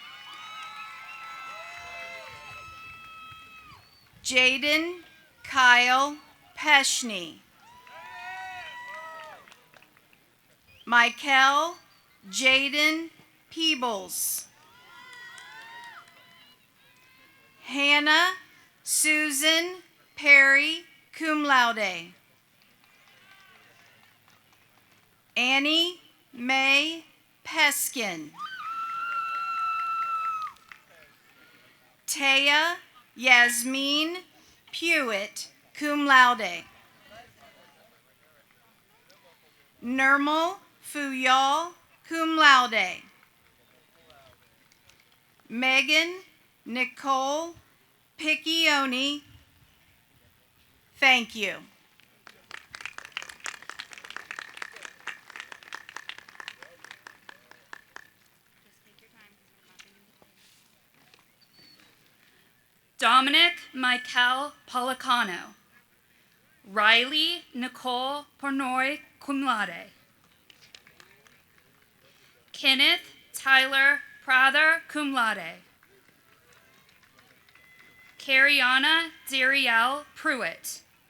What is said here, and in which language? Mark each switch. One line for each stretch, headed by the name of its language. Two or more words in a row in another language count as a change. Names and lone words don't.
English: Jaden Kyle Peschney. Michael Jaden Peebles. Hannah Susan Perry,
Latin: cum laude.
English: Annie Mae Peskin. Taya Yasmin Pewitt,
Latin: cum laude.
English: Nirmal Fuyal,
Latin: cum laude.
English: Megan Nicole Piccioni, thank you. Dominic Michael Policano. Riley Nicole Pornoy,
Latin: cum laude.
English: Kenneth Tyler Prather,
Latin: cum laude.
English: Cariana Darielle Pruitt.